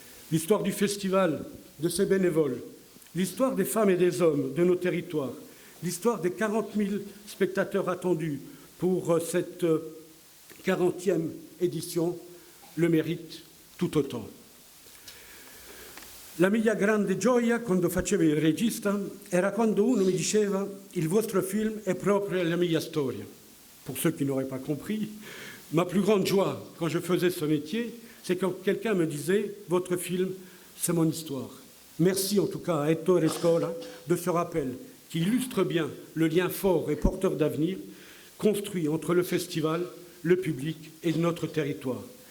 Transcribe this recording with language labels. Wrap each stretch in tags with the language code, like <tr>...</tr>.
<fr>L'histoire du festival, de ses bénévoles, l'histoire des femmes et des hommes de nos territoires, l'histoire des 40 000 spectateurs attendus pour cette 40e édition le mérite tout autant.</fr> <it>La mia grande gioia quando facevo il regista era quando uno mi diceva il vostro film è proprio la mia storia.</it> <fr>Pour ceux qui n'auraient pas compris, ma plus grande joie quand je faisais ce métier, c'est quand quelqu'un me disait votre film, c'est mon histoire. Merci en tout cas à Ettore Scola de ce rappel qui illustre bien le lien fort et porteur d'avenir construit entre le festival, le public et notre territoire.</fr>